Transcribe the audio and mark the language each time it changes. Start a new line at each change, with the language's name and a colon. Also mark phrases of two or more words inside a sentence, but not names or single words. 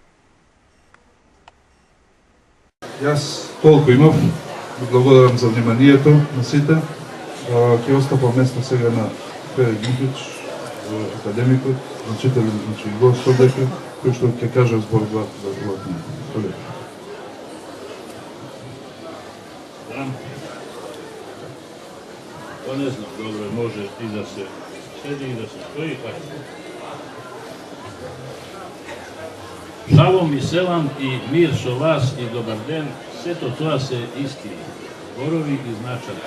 Macedonian: Јас толку имав. Благодарам за вниманието на сите. Ќе остапам место сега на Петар Гинтич, академикот, значителен, гост овдека, кој што ќе каже збор за ова книга.
Serbian: To ne znam, dobro, može i da se sedi i da se stoji.
Macedonian: Шалом и селам и мир со вас и добар ден, све то тоа се исти зборови и значај.